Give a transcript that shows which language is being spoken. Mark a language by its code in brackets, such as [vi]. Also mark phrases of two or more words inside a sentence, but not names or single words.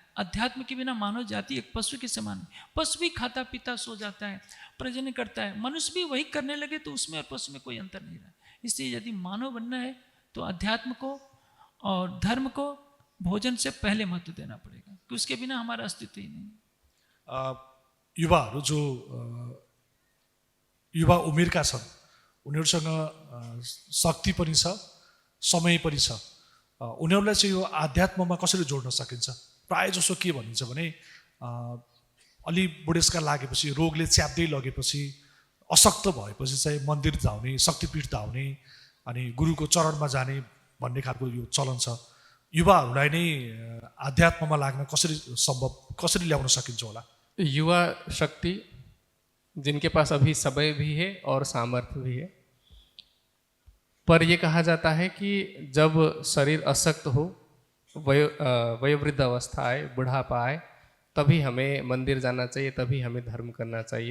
[hi] अध्यात्म के बिना मानव जाति एक पशु के समान है। पशु भी खाता पीता सो जाता है, प्रजनन करता है, मनुष्य भी वही करने लगे तो उसमें और पशु में कोई अंतर नहीं रहा। इसलिए यदि मानव बनना है तो अध्यात्म को और धर्म को भोजन से पहले महत्व देना पड़ेगा, कि उसके बिना हमारा अस्तित्व ही नहीं। [ne] युवाहरू जो युवा उमेरका छन्, उनीहरूसँग शक्ति पनि छ, समय पनि छ। उनीहरूलाई चाहिँ यो आध्यात्ममा कसरी जोड्न सकिन्छ? प्रायः जसो के भनिन्छ भने, अलि बुढेसकाल लागेपछि, रोगले च्याप्दै लगेपछि, अशक्त भएपछि चाहिँ मन्दिर धाउने, शक्तिपीठ धाउने, अनि गुरुको चरणमा जाने भन्ने खालको यो चलन छ। युवाहरूलाई नै आध्यात्ममा लाग्न कसरी ल्याउन सकिन्छ होला? [hi] युवा शक्ति जिनके पास अभी समय भी है और सामर्थ्य भी है, पर यह कहा जाता है कि जब शरीर अशक्त हो, वयोवृद्ध अवस्था आए, बुढ़ापा आए, तभी हमें मंदिर जाना चाहिए, तभी हमें धर्म करना चाहिए।